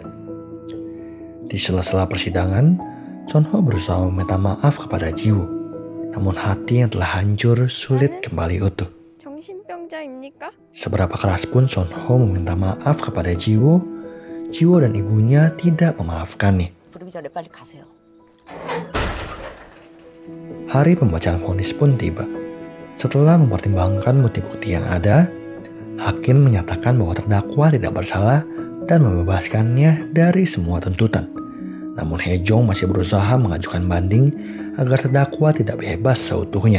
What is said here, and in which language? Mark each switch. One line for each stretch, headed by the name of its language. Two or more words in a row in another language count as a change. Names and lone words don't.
Indonesian: Di sela-sela persidangan, Sonho berusaha meminta maaf kepada Jiwoo. Namun hati yang telah hancur sulit kembali utuh.
Korean: 정신병자입니까?
Indonesian: Seberapa keras pun Sonho meminta maaf kepada Jiwoo, Jiwoo dan ibunya tidak memaafkannya.
Korean: 부르기 전에 빨리 가세요.
Indonesian: Hari pembacaan vonis pun tiba. Setelah mempertimbangkan bukti-bukti yang ada, hakim menyatakan bahwa terdakwa tidak bersalah dan membebaskannya dari semua tuntutan. Namun Hae-jong masih berusaha mengajukan banding agar terdakwa tidak bebas seutuhnya.